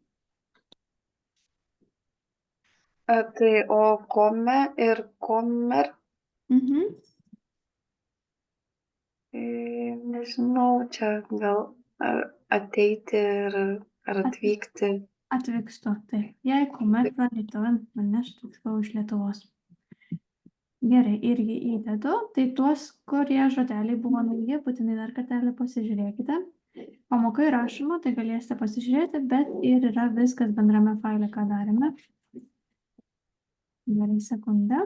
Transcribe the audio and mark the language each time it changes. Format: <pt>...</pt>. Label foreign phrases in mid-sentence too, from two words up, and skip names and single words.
<lt>Tai o kome ir komer, nežinau, čia gal ateiti ir ar atvykti. Atvykstu. Taip.</lt> <no>Jei kommer fra Litauen,</no> <lt>manęs tiksliau iš Lietuvos. Gerai, irgi įdedu. Tai tuos, kurie žodeliai buvo nauji, būtinai dar kartelį pasižiūrėkite. Pamoka įrašoma, tai galėsite pasižiūrėti, bet ir yra viskas bendrame faile, ką darėme. Gerai, sekundę.</lt>